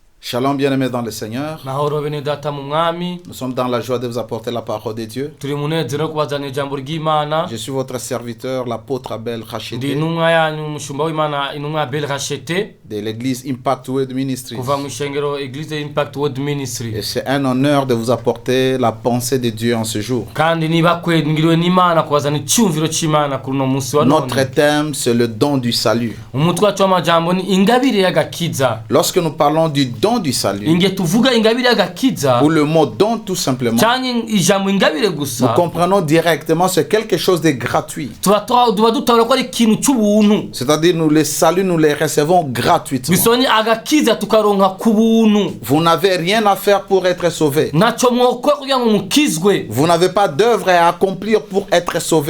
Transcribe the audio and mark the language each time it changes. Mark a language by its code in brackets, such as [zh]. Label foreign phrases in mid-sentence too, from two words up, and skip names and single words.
[fr] Shalom bien-aimés dans le Seigneur. [rn] Mahoro bene data mu mwami. [fr] Nous sommes dans la joie de vous apporter la parole de Dieu. [rn] Turi munezero kubazana ijambo ry'Imana. [fr] Je suis votre serviteur, l'apôtre Abel Rachete. [rn] Ndi intumwa yanyu umushumba w'Imana intumwa Abel Rachete. [fr] De l'église Impact Word Ministries. [rn] Kuva mu ishengero Eglise Impact Word Ministry. [fr] Et c'est un honneur de vous apporter la pensée de Dieu en ce jour. [rn] Kandi niba kwengiriwe n'Imana kubazana icyumviro cy'Imana kuri no munsi wa none. [fr] Notre thème c'est le don du salut. [rn] Umutwe wacu w'amajambo ni ingabire y'agakiza. [fr] Lorsque nous parlons du don du salut, [rn] tuvuga ingabire y'agakiza [fr] ou le mot don tout simplement, [rn] cyane ijambo ingabire gusa, [fr] nous comprenons directement c'est quelque chose de gratuit. C'est-à-dire nous les saluts, nous les recevons gratuitement. Vous n'avez rien à faire pour être sauvé. Vous n'avez pas d'œuvre à accomplir pour être sauvé.